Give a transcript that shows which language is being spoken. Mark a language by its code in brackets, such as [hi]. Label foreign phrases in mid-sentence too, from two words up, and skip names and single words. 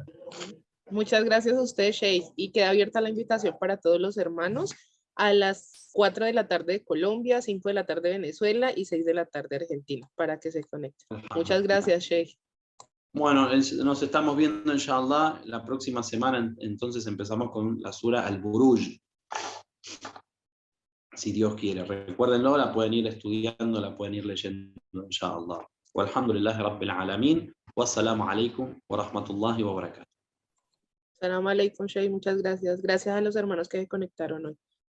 [es] Muchas gracias a usted, Sheikh, y queda abierta la invitación para todos los hermanos a las 4 de la tarde de Colombia, 5 de la tarde de Venezuela y 6 de la tarde de Argentina, para que se conecten. Muchas gracias, Sheikh. Bueno, nos estamos viendo, inshallah, la próxima semana. Entonces empezamos con la sura Al-Buruj, si Dios quiere. Recuérdenlo, la pueden ir estudiando, la pueden ir leyendo, inshallah. [ar] والحمد لله رب العالمين. والسلام عليكم ورحمة الله وبركاته. سلام عليكم، شيخ, [es] muchas gracias. Gracias a los hermanos que se conectaron hoy.